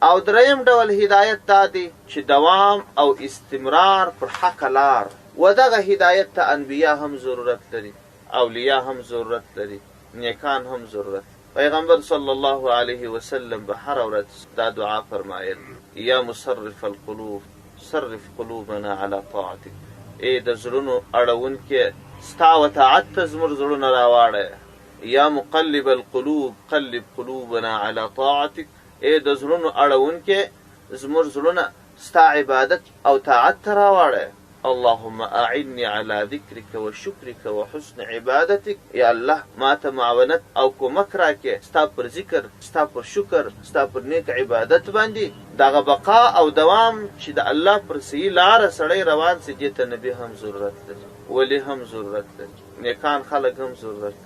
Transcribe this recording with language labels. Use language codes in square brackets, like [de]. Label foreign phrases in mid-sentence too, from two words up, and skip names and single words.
[ps] او دریم ډول هدایت دا دی چې دوام او استمرار پر حق لار، و دغه هدایت ته انبیا هم ضرورت لري، اولیاء هم ضرورت لري، نیکان هم ضرورت لري. پیغمبر [ar] صلی الله علیه وسلم [ps] به هر ورځ دا دعا فرمایل [ar] یا مصرف القلوب صرف قلوبنا علی طاعتک. [ps] ای د زړونو اړونکې ستا وطاعت ته زموږ زړونه راواړه. [ar] یا مقلب القلوب قلب قلوبنا علی طاعتک. [ps] ای د زړونو اړونکې زموږ زړونه ستا عبادت او طاعت ته راواړه. [ar] اللهم اعني على ذكرك وشكرك وحسن عبادتك. [ps] یا الله ما ته معاونت او کومک راکې ستا پر ذکر، ستا پر شکر، ستا پر نیک عبادت باندې. دغه بقا او دوام چې د الله پر صحیح لاره سړی روان سي، دې ته نبي هم ضرورت لري، ولی هم ضرورت لري، نیکان خلک هم ضرورت لري.